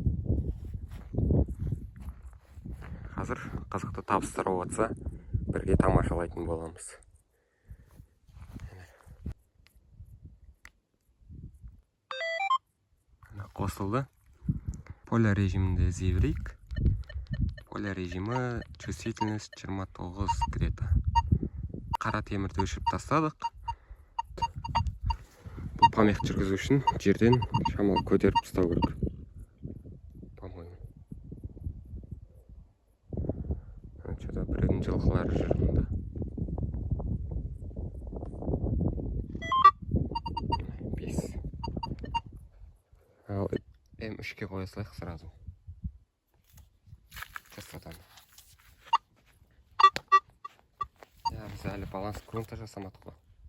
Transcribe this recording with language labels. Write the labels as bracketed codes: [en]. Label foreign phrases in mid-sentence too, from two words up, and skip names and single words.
[kk] Қазір қызықты табыстар болса, бірге тамашалайтын боламыз. Қосылды. Поля режимінде іздейік. [ru] Поля режимі чувствительность 29 где-то. [kk] Қара темірді өшіріп тастадық. Бұл помех жүргізу үшін жерден шамалы көтеріп ұстау керек. [ru] По-моему. Что-то [kk] біреудің жылқылары жүр мұнда. Бес. Ал М3-ке қоя салайық сразу. Частотаны. Біз әлі [ru] баланс грунта [kk] жасамадық қой.